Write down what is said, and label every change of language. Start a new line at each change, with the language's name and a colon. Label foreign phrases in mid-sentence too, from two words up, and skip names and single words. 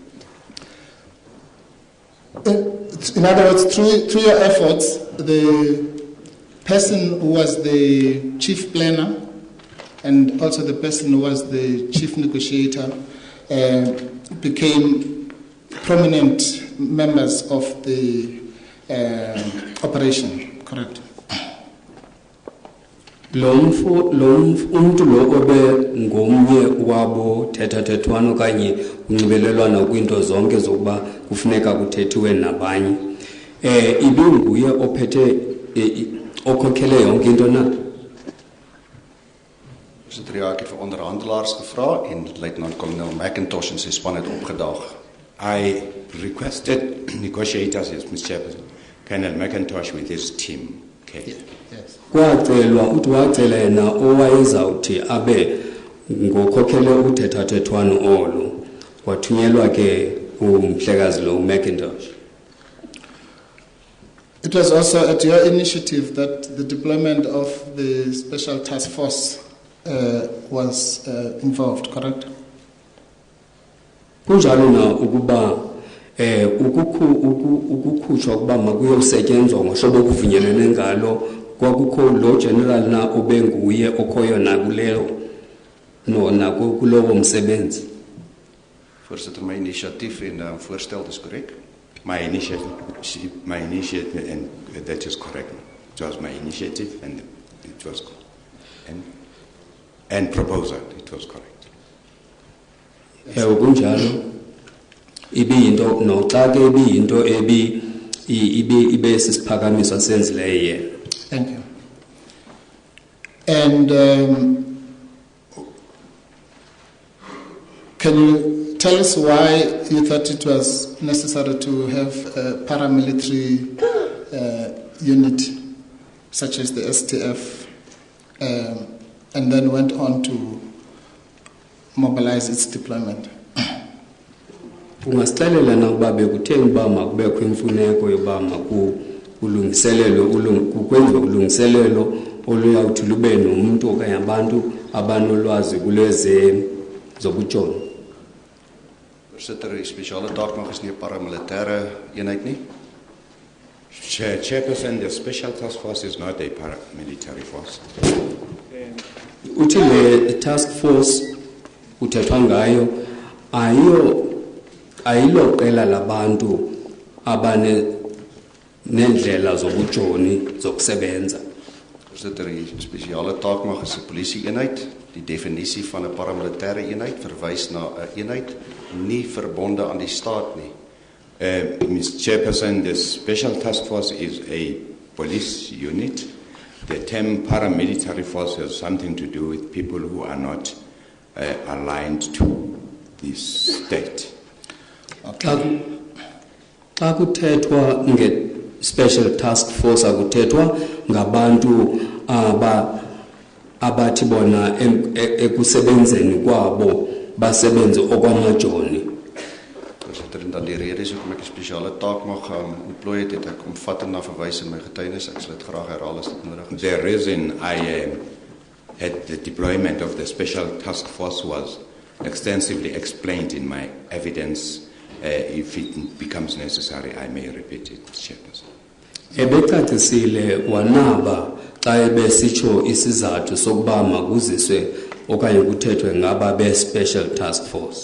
English: In other words, through your efforts, the person who was the chief planner and also the person who was the chief negotiator became prominent members of the operation, correct?
Xhosa: Umntu lo obe ngomnye wabo thethathethwano kanye unxibelelwana kwinto zonke zokuba kufuneka kuthethiwe nabanye ibinguye ophethe okhokhele yonke into na.
Afrikaans: Voorzitter, ek het vir onderhandelaars gevra en Luitenant-Kolonel McIntosh en sy span het opgedaag.
English: I requested negotiators, yes, Mr. Chairperson, Colonel McIntosh with his team. Okay. Yes.
Xhosa: Kwacelwa uthi wacela yena owayezawuthi abe ngokhokhele uthethathethwano olo kwathunyelwa ke umhlekazi lo McIntosh.
English: It was also at your initiative that the deployment of the special task force was involved, correct?
Xhosa: Kunjalo na ukuba ukukhutshwa kuba makuyosetyenzwa ngohlobo okuvunyelene ngalo kwakukho lo general na obenguye okhoyo nakuleyo kulowo msebenzi.
Afrikaans: Voorzitter, my initiatief en voorstel is korrek.
English: My initiative, and that is correct. It was my initiative, and it was, and proposal. It was correct.
Xhosa: Kunjalo ibiyinto noxa ke ibiyinto ibe sisiphakamiso senzileyo yena.
English: Thank you. And can you tell us why you thought it was necessary to have a paramilitary unit such as the STF and then went on to mobilize its deployment?
Xhosa: Ungasixelela na ukuba bekutheni uba makubekho imfuneko yoba kukwenziwe ulungiselelo oluyawuthi lube nomuntu okanye abantu abanolwazi kuleze zobutshoni.
Afrikaans: Voorzitter, die spesiale taakmag is nie 'n paramilitêre eenheid nie.
English: Chairperson, the special task force is not a paramilitary force.
Xhosa: Uthi le task force uthethwa ngayo ayilo qela labantu abane nendlela zobutshoni zokusebenza.
Afrikaans: Voorzitter, die spesiale taakmag is 'n polisie-eenheid. Die definisie van 'n paramilitêre eenheid verwys na 'n eenheid nie verbonde aan die staat nie.
English: Mr. Chairperson, the special task force is a police unit. The term paramilitary force has something to do with people who are not aligned to the state.
Xhosa: Xa kuthethwa nge-special task force akuthethwa ngabantu abathi bona ekusebenzeni kwabo basebenze okwamajoni.
Afrikaans: Voorzitter, en dan die rede is hoekom ek 'n spesiale taakmag employ het ek omvattend na verwys in my getuienis. Ek sal dit graag herhaal as dit nodig is.
English: The reason I had the deployment of the special task force was extensively explained in my evidence. If it becomes necessary, I may repeat it, Chairperson.
Xhosa: Ebecacisile wanaba xa ebesitsho isizathu sokuba makuziswe okanye kuthethwe ngaba be-special task force.